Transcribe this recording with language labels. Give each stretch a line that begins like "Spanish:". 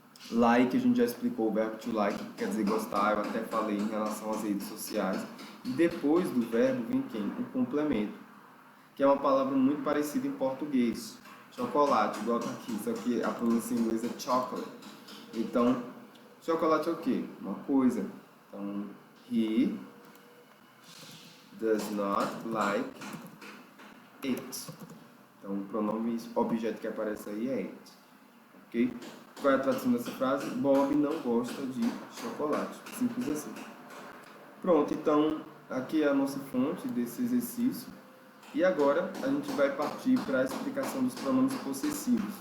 Portuguese: Like, a gente já explicou o verbo to like, que quer dizer gostar, eu até falei em relação às redes sociais. E depois do verbo vem quem? O complemento, que é uma palavra muito parecida em português. Chocolate, igual tá aqui, só que a pronúncia em inglês é chocolate. Então, chocolate é o quê? Uma coisa. Então,
English: he does not like it.
Portuguese: Então, o pronome objeto que aparece aí é it. Ok? Qual é a tradução dessa frase? Bob não gosta de chocolate. Simples assim. Pronto, então, aqui é a nossa fonte desse exercício. E agora a gente vai partir para a explicação dos pronomes possessivos.